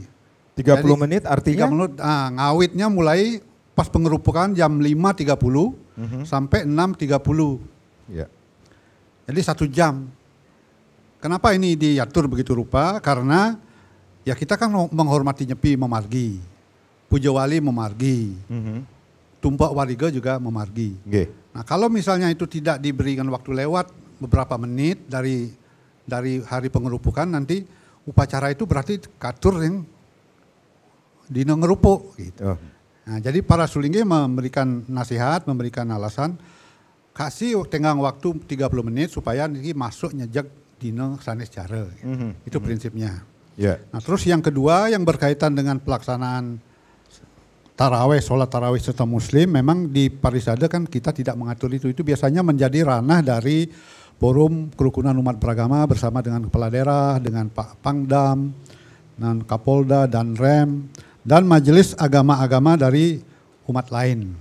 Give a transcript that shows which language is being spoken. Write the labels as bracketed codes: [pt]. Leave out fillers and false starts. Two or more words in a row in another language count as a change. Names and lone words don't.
[id] 30 Jadi, menit artinya? 30 menit, ngawitnya mulai pas pengerupukan jam 5.30 sampai 6.30. Ya. Jadi 1 jam. Kenapa ini diatur begitu rupa? Karena ya kita kan menghormati Nyepi memargi, puja wali memargi, Tumpuk Warige juga memargi. Nah, kalau misalnya itu tidak diberikan waktu lewat beberapa menit dari hari pengerupukan, nanti upacara itu berarti katur yang [ban] dina ngerupuk [id] gitu. Nah, jadi para sulingge memberikan nasihat, memberikan alasan, kasih tenggang waktu 30 menit supaya nanti masuk [ban] nyejak dina sanes [id] cara. Itu prinsipnya. Nah, terus yang kedua yang berkaitan dengan pelaksanaan tarawih, sholat tarawih serta muslim, memang di Parisade kan kita tidak mengatur itu. Itu biasanya menjadi ranah dari forum kerukunan umat beragama bersama dengan kepala daerah, dengan Pak Pangdam, dan Kapolda dan Rem, dan majelis agama-agama dari umat lain.